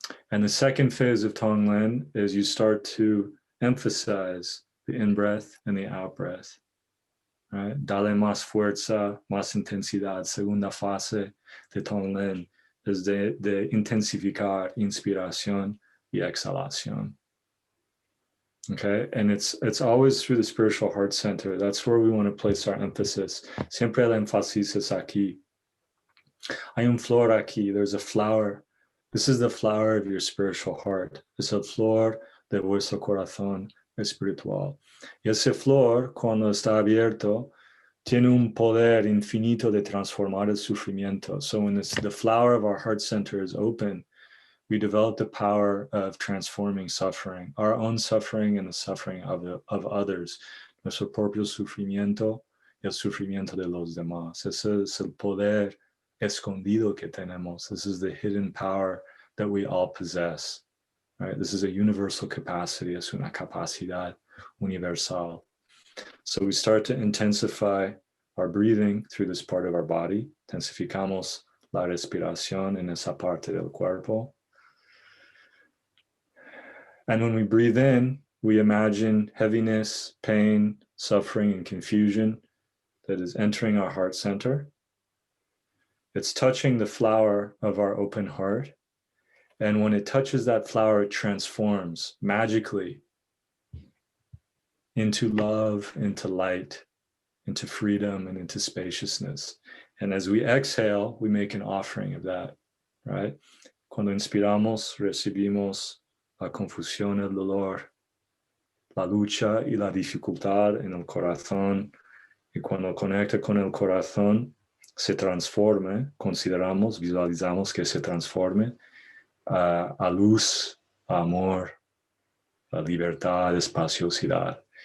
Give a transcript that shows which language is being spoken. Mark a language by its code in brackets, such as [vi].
[en] And the second phase of tonglen is you start to emphasize the in-breath and the out-breath. Right? [es] Dale más fuerza, más intensidad. Segunda fase de tonglen es de intensificar inspiración y exhalación. [en] Okay, and it's always through the spiritual heart center. That's where we want to place our emphasis. [es] Siempre el énfasis es aquí. Hay un flor aquí. [en] There's a flower. This is the flower of your spiritual heart. [es] Es el flor de vuestro corazón espiritual. Y ese flor, cuando está abierto, tiene un poder infinito de transformar el sufrimiento. [en] So when the flower of our heart center is open, we develop the power of transforming suffering, our own suffering and the suffering of others. [es] Nuestro propio sufrimiento y el sufrimiento de los demás. Ese es el poder escondido que tenemos. [en] This is the hidden power that we all possess. Right? This is a universal capacity. [es] Es una capacidad universal. [en] So we start to intensify our breathing through this part of our body. [es] Intensificamos la respiración en esa parte del cuerpo. [en] And when we breathe in, we imagine heaviness, pain, suffering, and confusion that is entering our heart center. It's touching the flower of our open heart. And when it touches that flower, it transforms magically into love, into light, into freedom, and into spaciousness. And as we exhale, we make an offering of that, right? [es] Cuando inspiramos, recibimos la confusión, el dolor, la lucha y la dificultad en el corazón. Y cuando conecta con el corazón, se transforme, consideramos, visualizamos que se transforme a luz, a amor, a libertad, espaciosidad.